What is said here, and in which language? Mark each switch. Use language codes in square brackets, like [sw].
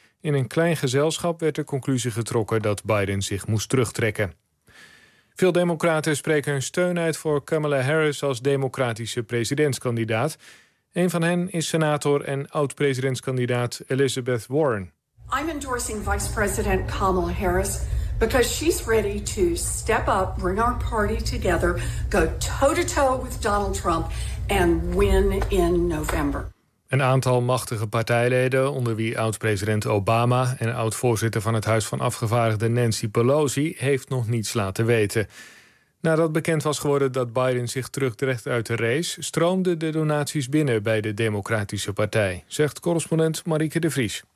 [nl] In een klein gezelschap werd de conclusie getrokken dat Biden zich moest terugtrekken. Veel democraten spreken hun steun uit voor Kamala Harris als democratische presidentskandidaat. Een van hen is senator en oud-presidentskandidaat Elizabeth Warren. [en] I'm endorsing Vice President Kamala Harris because she's ready to step up, bring our party together, go toe-to-toe with Donald Trump and win in November. [nl] Een aantal machtige partijleden, onder wie oud-president Obama en oud-voorzitter van het Huis van Afgevaardigden Nancy Pelosi, heeft nog niets laten weten. Nadat bekend was geworden dat Biden zich terugtrekt uit de race, stroomden de donaties binnen bij de Democratische Partij, zegt correspondent Marieke de Vries.